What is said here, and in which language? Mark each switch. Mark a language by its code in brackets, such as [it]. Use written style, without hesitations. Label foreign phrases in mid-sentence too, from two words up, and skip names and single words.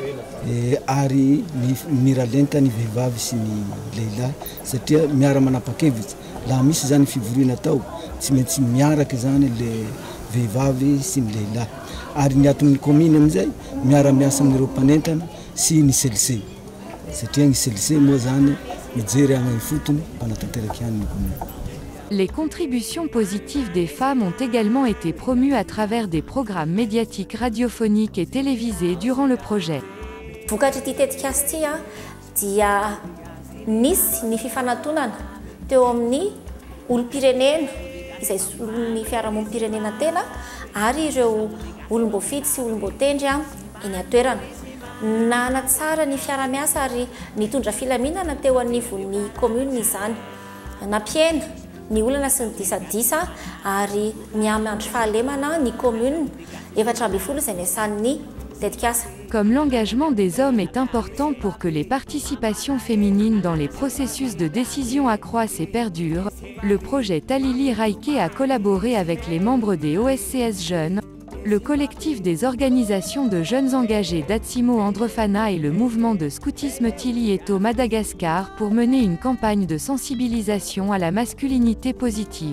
[mg] ary miralenta ny vehivavy sy ny lehilahy satria miara manapakevitsy laha misy zany fivoriana tao tsy maintsy miaraka zany le vehivavy sy ny lehilahy ary ny ato amin'ny commune amizay miara miasa amin'ireo mpanentana sy ny CLC satria ny CLC moa zany mijery agny fotony mpanatanteraky ihany ny commune. [fr] Les contributions positives des femmes ont également été promues à travers des programmes médiatiques radiophoniques et télévisés durant le projet. [mg] Vokatry ty tetikasy ty dia nisy ny fifanantonana teo amin'ny olom-pirenena izay ny fiarahamonim-pirenena tena ary ireo olom-boafidy sy olom-boatendry eny atoerana. Nanatsara ny fiara-miasa ary nitondra filaminana teo anivon'ny commune izany. Nampiena ny olana sy ny disadisa ary miamandry fahalemana ny commune 4 izay niasan'ny tetikasa. [fr] Comme l'engagement des hommes est important pour que les participations féminines dans les processus de décision accroissent et perdurent, le projet Talili Raike a collaboré avec les membres des OSCS Jeunes, le collectif des organisations de jeunes engagés d'Atsimo Andrefana et le mouvement de scoutisme Tilieto Madagascar pour mener une campagne de sensibilisation à la masculinité positive.